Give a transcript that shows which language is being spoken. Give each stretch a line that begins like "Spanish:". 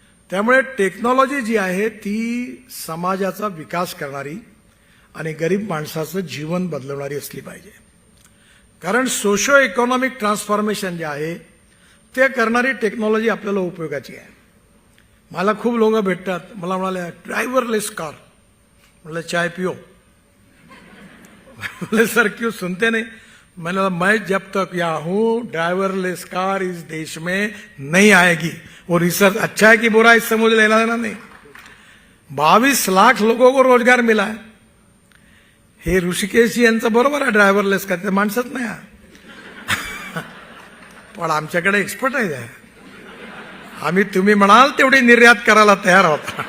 Marathi: त्यामुळे टेक्नॉलॉजी जी आहे ती समाजाचा विकास करणारी आणि गरीब माणसाचं जीवन बदलवणारी असली पाहिजे. कारण सोशो इकॉनॉमिक ट्रान्सफॉर्मेशन जे आहे ते करणारी टेक्नॉलॉजी आपल्याला उपयोगाची आहे. मला खूप लोक भेटतात, मला म्हणाले ड्रायव्हरलेस कार.
Hindi: म्हटलं चाय पिओ. बोले सर क्यों सुनते नहीं. मैंने मैं जब तक यहाँ हूं ड्राइवरलेस कार इस देश में नहीं आएगी. वो रिसर्च अच्छा है कि बुरा, इससे मुझे लेना देना नहीं. 22 लाख लोगों को रोजगार मिला है.
Marathi: हे ऋषिकेश यांचं बरोबर आहे ड्रायव्हरलेस कार, ते माणसंच नाही आहे. पण आमच्याकडे एक्सपर्टाईज आहे. आम्ही तुम्ही म्हणाल तेवढी निर्यात करायला तयार आहोत.